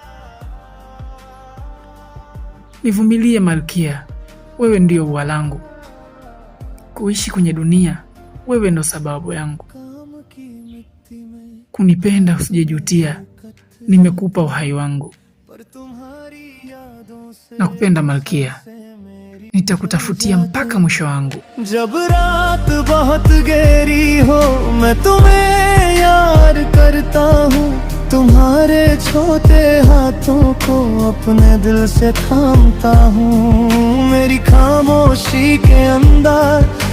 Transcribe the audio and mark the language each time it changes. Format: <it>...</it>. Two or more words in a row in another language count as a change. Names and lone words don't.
<sw>Nivumilie malkia, wewe ndio ua langu, kuishi kwenye dunia wewe ndo sababu yangu. Kunipenda usijejutia, nimekupa uhai wangu. Nakupenda malkia, nitakutafutia mpaka mwisho wangu.</sw> <hi>जब रात बहुत गहरी हो मैं तुम्हें याद करता हूँ, तुम्हारे छोटे हाथों को अपने दिल से थामता हूँ। मेरी खामोशी के अंदर</hi>